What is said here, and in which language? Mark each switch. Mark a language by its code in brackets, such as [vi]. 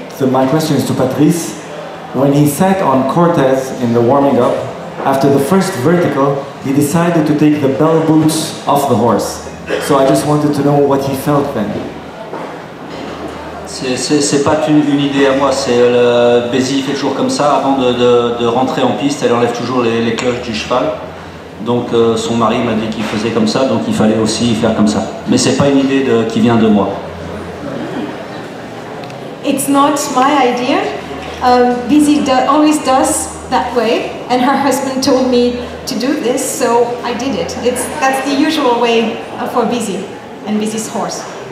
[en] My question is to Patrice. When he sat on Cortez in the warming up, after the first vertical, he decided to take the bell boots off the horse. So I just wanted to know what he felt then. [fr] C'est pas une idée à moi, c'est Bézi fait toujours comme ça, avant de rentrer en piste, elle enlève toujours les cloches du cheval. Donc son mari m'a dit qu'il faisait comme ça, donc il fallait aussi faire comme ça. Mais c'est pas une idée qui vient de moi. [en] It's not my idea. Bézi always does that way, and her husband told me to do this, so I did it. That's the usual way for Bézi and Bézi's horse.